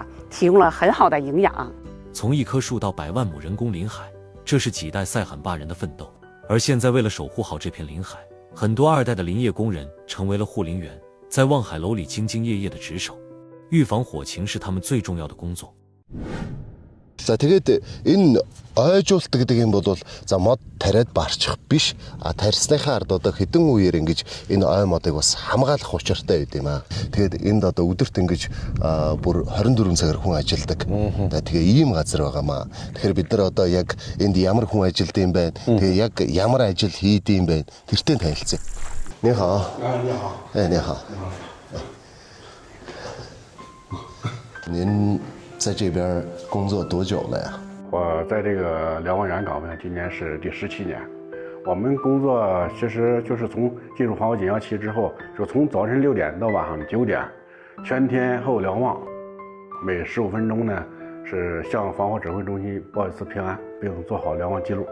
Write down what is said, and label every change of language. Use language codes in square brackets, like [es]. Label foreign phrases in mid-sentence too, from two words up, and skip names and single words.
[zh] 提供了很好的营养。从1棵树到100万亩人工林海，这是几代塞罕坝人的奋斗。而现在，为了守护好这片林海，很多2代的林业工人成为了护林员，在望海楼里兢兢业业的值守，预防火情是他们最重要的工作。 [mn] За тэгээд энэ ойжуулдаг гэдэг юм бол за мод тариад барчих биш тарьсныхаа ард одоо хэдэн үеэр ингэж энэ ой модыг бас хамгаалах учиртай байд юм аа. Тэгээд энд одоо өдөрт ингэж бүр 24 цагаар хүн ажилладаг. Тэгээ ийм газар байгаамаа. Тэгэхээр бид нар одоо яг энд ямар хүн ажилладаг юм бэ? Тэгээ яг ямар ажил хийдэг юм бэ? Тэртээ танилцъя. [zh] 你好。你好。哎，你好。您 在这边工作多久了呀？我在这个瞭望员岗位今年是第17年。我们工作其实就是从进入防火紧要期之后，就从早晨6点到晚上9点，全天候瞭望，每15分钟呢是向防火指挥中心报一次平安，并做好瞭望记录。